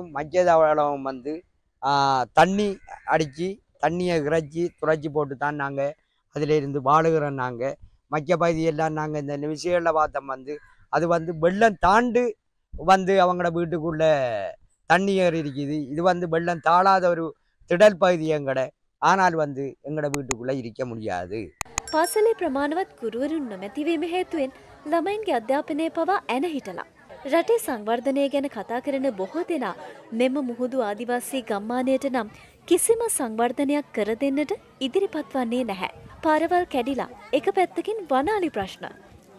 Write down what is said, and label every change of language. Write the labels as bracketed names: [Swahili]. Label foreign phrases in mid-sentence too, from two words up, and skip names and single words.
[Tamil] மக்கியதவளம் வந்து தண்ணி அடித்து தண்ணியை இறைச்சி துறைச்சி போட்டு தான் நாங்கள் அதிலிருந்து வாழுகிறோம். நாங்கள் மக்கிய பகுதியெல்லாம் நாங்கள் இந்த விஷயங்களில் பார்த்தோம் வந்து அது வந்து வெள்ளம் தாண்டு வந்து அவங்களோட வீட்டுக்குள்ளே தண்ணி ஏறி இருக்குது. இது வந்து வெள்ளம் தாழாத ஒரு திடல் பகுதி எங்கட. ஆனால் வந்து எங்களோட வீட்டுக்குள்ளே இருக்க முடியாது. [Sinhala] පාසලේ ප්‍රමාණවත් ගුරුවරුන් නොමැතිවීම හේතුවෙන් ළමයින්ගේ අධ්‍යාපනය පවා ඇන හිටලා. රටේ සංවර්ධනය ගැන කතා කරන බොහෝ දෙනා මෙම මුහුදු ආදිවාසී ගම්මානයට නම් කිසිම සංවර්ධනයක් කර දෙන්නට ඉදිරිපත් වන්නේ නැහැ. පාරවල් කැඩිලා එක පැත්තකින් වනාලි ප්‍රශ්න.